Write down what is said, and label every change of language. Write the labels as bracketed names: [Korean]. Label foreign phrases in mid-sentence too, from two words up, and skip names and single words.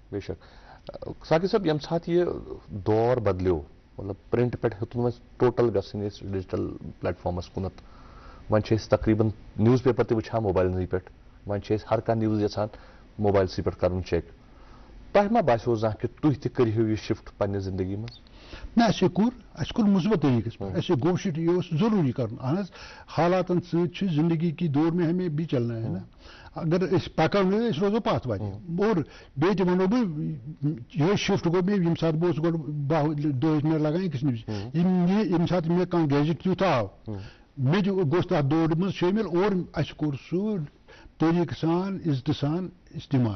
[Kashmiri] بے شک ساقب صٲب ییٚمہِ ساتہٕ یہِ دور بدلیو مطلب پرنٹ پٮ۪ٹھ ہیوٚتُن وۄنۍ ٹوٹل گژھٕنۍ أسۍ [English] digital platforms [Kashmiri] کُنتھ وۄنۍ چھِ أسۍ تقریٖبن [English] news paper [Kashmiri] تہِ وٕچھان موبایلنٕے پٮ۪ٹھ وۄنۍ چھِ أسۍ ہر کانٛہہ نِوٕز یژھان موبایلسٕے پٮ۪ٹھ کرُن چیک. تۄہہِ ما باسیو زانٛہہ کہِ تُہۍ تہِ کٔرِہِو یہِ شفٹ پننہِ زندگی منٛز؟ نہ اَسے کوٚر مثبت طریٖقس پٮ۪ٹھ اَسے گوٚو شِفٹ یہِ اوس ضروٗری کرُن. اہن حظ حالاتن سۭتۍ چھُ [Urdu] زندگی کی دور میں ہمیں بھی چلنا ہے نا. [Kashmiri] اگر أسۍ پکو نہٕ أسۍ روزو پتھ وتہِ. اور بیٚیہِ تہِ ونو بہٕ یِہوٚے شفٹ گوٚو مےٚ ییٚمہِ ساتہٕ بہٕ اوسُس گۄڈٕ 10 مِنٹ لگان أکِس نِوزِ ییٚمہِ ساتہٕ مےٚ کانٛہہ گیجٹ تیُتھ آو مےٚ تہِ گوٚژھ تتھ دورِ منٛز شٲمِل اور اَسہِ کوٚر سُہ طریٖقہٕ سان عزتہٕ سان استعمال.